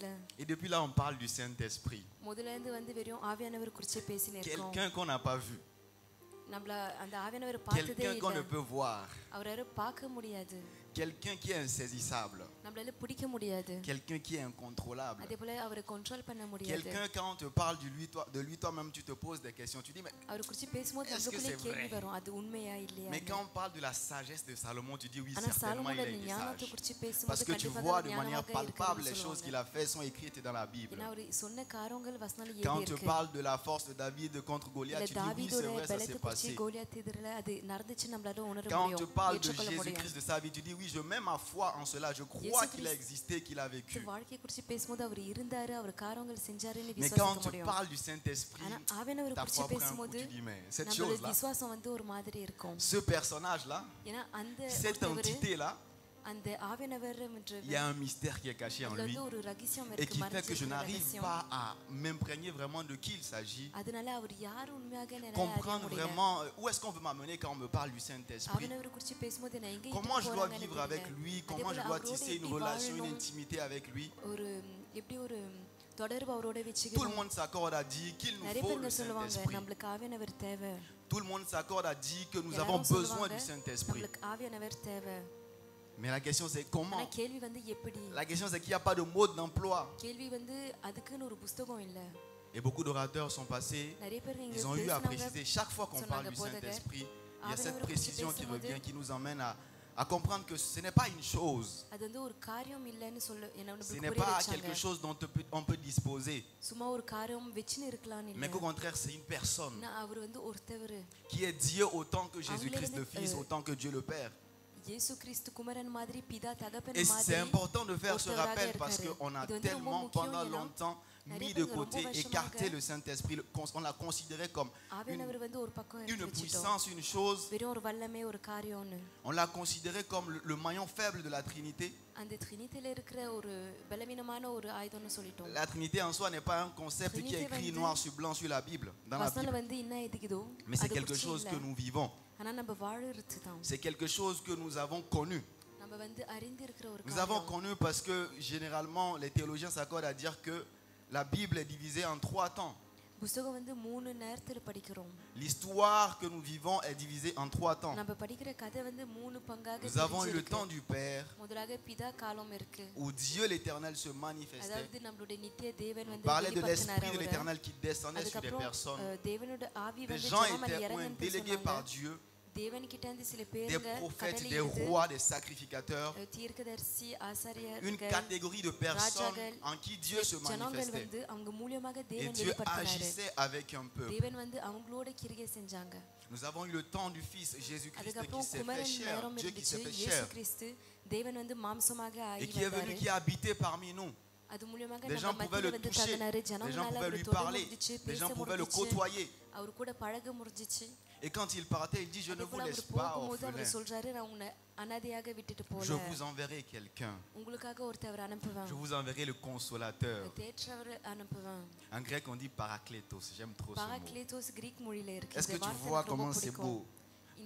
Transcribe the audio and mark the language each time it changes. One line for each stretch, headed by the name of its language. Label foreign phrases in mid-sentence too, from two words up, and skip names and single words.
French: Et depuis là on parle du Saint-Esprit.
Tamil: முதல்ல இருந்து வெறும் ஆவியானவர் குறித்து பேசினே இருக்கோம்.
French: Quelqu'un qu'on n'a pas vu.
Tamil: நம்மள அந்த ஆவியானவர் பார்த்ததே
French: Quelqu'un qu'on ne
Tamil: இல்ல.
French: peut voir.
Tamil: அவரை பார்க்க முடியாது.
French: Quelqu'un qui est insaisissable.
Tamil: நம்மளால பிடிக்க முடியாது.
French: Quelqu'un qui est incontrôlable.
Tamil: அதே போல அவரை கண்ட்ரோல் பண்ண முடியாது.
French: Quelqu'un quand on te parle de lui toi-même tu te poses des questions, tu dis mais
Tamil: அவரை குறித்து பேசும்போது
French: est-ce que
Tamil: நமக்குள்ளே
French: c'est
Tamil: கேள்வி
French: vrai?
Tamil: வரும், அது உண்மையா இல்லையா?
French: Mais quand on parle de la sagesse de Salomon, tu dis oui,
Tamil: ஆனா
French: certainement il
Tamil: சாலமோனோட
French: est
Tamil: ஞானத்தை
French: sage.
Tamil: குறித்து
French: Parce
Tamil: பேசும்போது
French: que tu
Tamil: கண்டிப்பாக
French: vois
Tamil: அவர்
French: de manière
Tamil: ஞானமாக
French: palpable les
Tamil: இருக்கிறான்னு
French: choses qu'il
Tamil: சொல்லுவாங்க.
French: a fait sont écrites dans la Bible.
Tamil: ஏன்னா அவர் சொன்ன காரியங்கள் வசனத்துல
French: Quand
Tamil: ஏதி
French: on te
Tamil: இருக்கு.
French: parle de la force de David contre Goliath, tu dis oui, c'est
Tamil: தாவீதோட
French: vrai, ça
Tamil: பலத்தை
French: s'est
Tamil: குறித்து
French: passé.
Tamil: கோலியாத் எதிரில அது நடந்துச்சு நம்மளால உணர
French: Quand on te
Tamil: முடியும்,
French: parle de
Tamil: ஏற்றுக்கொள்ள முடியும்.
French: Jésus-Christ de sa vie, tu dis oui, je mets ma foi en cela, je crois qu'il a existé, qu'il a vécu.
Tamil: வாழ்க்கையை குறித்து பேசும்போது அவர் இருந்தாரு, அவர் காரியங்கள் செஞ்சாருன்னு
French: Mais quand on
Tamil: விசுவாசிக்க
French: te
Tamil: முடியும்.
French: parle du Saint-Esprit,
Tamil: ஆனா ஆவியானவர்
French: ta
Tamil: குறித்து
French: foi prend un coup,
Tamil: பேசும்போது
French: tu dis mais cette
Tamil: நம்மளோட
French: chose-là,
Tamil: விசுவாசம் ஒரு மாதிரி இருக்கும்.
French: ce personnage-là,
Tamil: ஏன்னா அந்த
French: cette
Tamil: ஒருத்தவர்
French: entité-là,
Tamil: அந்த ஆவியானவர்
French: il y a un mystère qui est caché en
Tamil: அதுல
French: lui
Tamil: வந்து ஒரு ரகசியம்
French: et
Tamil: இருக்கு,
French: qui fait que je
Tamil: மறைஞ்சிருக்கிற
French: n'arrive
Tamil: ரகசியம்.
French: pas à m'imprégner vraiment de qui il s'agit,
Tamil: அதனால அவர் யார் உண்மையாக என்னால அறிய
French: comprendre
Tamil: முடியல.
French: vraiment où est-ce qu'on veut m'amener quand on me parle du Saint-Esprit,
Tamil: ஆவியானவர் குறித்து பேசும்போது நான் எங்க
French: comment je dois
Tamil: போறாங்கன்னு
French: vivre avec
Tamil: தெரியல.
French: lui,
Tamil: அதே
French: comment je
Tamil: போல
French: dois
Tamil: அவரோட
French: tisser une
Tamil: எப்படி
French: relation, une
Tamil: வாழணும்,
French: intimité avec lui.
Tamil: ஒரு எப்படி ஒரு தொடர்பு அவரோட
French: Tout le
Tamil: வெச்சுக்கணும்.
French: monde s'accorde à dire qu'il nous
Tamil: நிறைய
French: faut
Tamil: பேர்
French: le
Tamil: சொல்லுவாங்க
French: Saint-Esprit.
Tamil: நம்மளுக்கு ஆவியானவர் தேவை.
French: Tout le monde s'accorde à dire que nous
Tamil: எல்லாரும்
French: avons besoin
Tamil: சொல்லுவாங்க,
French: du Saint-Esprit.
Tamil: நம்மளுக்கு ஆவியானவர் தேவை.
French: Mais la question c'est
Tamil: ஆனா
French: comment?
Tamil: கேள்வி வந்து எப்படி?
French: La question c'est qu'il n'y a pas de mode d'emploi.
Tamil: கேள்வி வந்து அதுக்குன்னு ஒரு புத்தகம் இல்ல.
French: Et beaucoup d'orateurs sont passés,
Tamil: நிறைய பேர் இங்க
French: ils ont eu à
Tamil: பேசுனாங்க.
French: préciser. Chaque fois qu'on parle du Saint-Esprit, il y a cette précision qui revient, qui nous emmène à comprendre que ce n'est pas une chose.
Tamil: அது வந்து ஒரு காரியம் இல்லன்னு சொல்ல என்ன
French: Ce
Tamil: நம்மளுக்கு
French: n'est
Tamil: புரிய
French: pas
Tamil: வச்சாங்க.
French: quelque chose dont on peut disposer.
Tamil: சும்மா ஒரு காரியம் வெச்சுன்னு இருக்கலாம்னு
French: Mais
Tamil: இல்ல.
French: qu'au contraire, c'est une personne
Tamil: ஆனா அவர் வந்து ஒருத்தவர்.
French: qui est Dieu autant que Jésus-Christ le Fils, autant que Dieu le Père.
Tamil: இயேசு கிறிஸ்து குமாரன் மாதிரி பிதா தகப்பன்
French: Et c'est
Tamil: மாதிரி.
French: important de faire ce
Tamil: ஒருத்தவராக
French: rappel parce
Tamil: இருக்காரு.
French: qu'on a
Tamil: இது வந்து ரொம்ப
French: tellement
Tamil: முக்கியம்
French: pendant
Tamil: ஏன்னா,
French: longtemps
Tamil: நிறைய
French: mis de
Tamil: பேர் ரொம்ப
French: côté,
Tamil: வருஷமாக
French: écarté le Saint-Esprit. On l'a considéré comme
Tamil: ஆவியானவர் வந்து ஒரு பக்கம்
French: une
Tamil: எடுத்து வச்சிட்டோம்.
French: puissance, une chose.
Tamil: வெறும் ஒரு வல்லமை ஒரு காரியம்னு.
French: On l'a considéré comme le maillon faible de la Trinité.
Tamil: அந்த ட்ரினிட்டில இருக்கிற ஒரு பலவீனமான ஒரு ஆயுதம்னு சொல்லிட்டோம்.
French: La Trinité en soi n'est pas un concept qui est écrit noir sur blanc sur la Bible, dans la
Tamil: வசனம்
French: Bible.
Tamil: வந்து என்ன எதுக்குதோ
French: Mais c'est
Tamil: அது
French: quelque
Tamil: குறிச்சு
French: chose
Tamil: இல்ல.
French: que nous vivons.
Tamil: ஆனா நம்ம வாழறது தான்.
French: C'est quelque chose que nous avons connu.
Tamil: நம்ம வந்து அறிந்து இருக்கிற ஒரு
French: Nous avons
Tamil: காரியம்.
French: connu parce que généralement les théologiens s'accordent à dire que la Bible est divisée en 3 temps.
Tamil: புத்தகம் வந்து 3 நேரத்துல படிக்கிறோம்.
French: L'histoire que nous vivons est divisée en 3 temps.
Tamil: நம்ம படிக்கிற கதை வந்து 3 பங்காக
French: Nous avons eu le
Tamil: பிரிஞ்சிருக்கு.
French: temps du Père,
Tamil: முதலாக பிதா காலம் இருக்கு.
French: où Dieu l'Éternel se manifestait.
Tamil: அதாவது நம்மளுடைய நித்திய தேவன்
French: On
Tamil: வந்து
French: parlait de
Tamil: வெளிப்பட்டினார்
French: l'Esprit de
Tamil: அவரை.
French: l'Éternel qui descendait sur des
Tamil: அதுக்கப்புறம்
French: personnes.
Tamil: தேவனோட ஆவி
French: Des
Tamil: வந்து
French: gens
Tamil: ஜனமேல
French: étaient
Tamil: இறங்குன்னு
French: délégués par
Tamil: சொன்னாங்க.
French: Dieu,
Tamil: தேவன் கிட்ட இருந்து சில
French: des
Tamil: பேருங்க
French: prophètes,
Tamil: கடலை
French: des
Tamil: எடுத்து,
French: rois, des sacrificateurs,
Tamil: தீர்க்கதரிசி
French: une
Tamil: ஆசாரியர்கள்
French: catégorie de personnes en qui Dieu se
Tamil: ஜனங்கள்
French: manifestait.
Tamil: வந்து அவங்க மூலமாக
French: Et
Tamil: தேவன்
French: Dieu
Tamil: வெளிப்பட்டாரு.
French: agissait avec un peuple.
Tamil: தேவன் வந்து அவங்களோட கிரியை செஞ்சாங்க.
French: Nous avons eu le temps du Fils Jésus-Christ qui
Tamil: அதுக்கப்புறம்
French: s'est fait
Tamil: குமரன்
French: chair,
Tamil: நேரம்
French: Dieu qui s'est
Tamil: இருந்துச்சு.
French: fait
Tamil: இயேசு
French: chair,
Tamil: கிறிஸ்து தேவன் வந்து மாம்சமாக
French: et
Tamil: ஆகி
French: qui est venu,
Tamil: வந்தாரு.
French: qui a habité parmi nous.
Tamil: அது மூலமாக
French: Des gens
Tamil: நம்ம
French: pouvaient
Tamil: மத்தியில
French: le
Tamil: வந்து
French: toucher,
Tamil: தங்கினாரு.
French: les gens
Tamil: ஜனங்களால
French: pouvaient
Tamil: அவரை
French: lui
Tamil: தொட
French: parler,
Tamil: முடிஞ்சிச்சு,
French: les
Tamil: பேச
French: gens pouvaient le
Tamil: முடிஞ்சிச்சு,
French: côtoyer.
Tamil: அவர் கூட பழக முடிஞ்சிச்சு.
French: Et quand il partait, il dit, je ne
Tamil: அதே
French: vous
Tamil: போல
French: laisse
Tamil: அவர்
French: pas
Tamil: போகும்போது அவர்
French: orphelin,
Tamil: சொல்றாரு, நான் உன்னை அனாதையாக விட்டுட்டு
French: je
Tamil: போல,
French: vous enverrai quelqu'un,
Tamil: உங்களுக்காக ஒருத்தவர் அனுப்புவேன்,
French: je vous enverrai le consolateur.
Tamil: தேற்றவர் அனுப்புவேன்.
French: En grec, on dit parakletos, j'aime trop ce mot.
Tamil: பாராக்லேத்தோஸ் கிரீக் மொழியில இருக்கு.
French: Est-ce que
Tamil: இந்த
French: tu
Tamil: வார்த்தை
French: vois
Tamil: எனக்கு ரொம்ப
French: comment c'est
Tamil: பிடிக்கும்.
French: beau?
Tamil: இந்த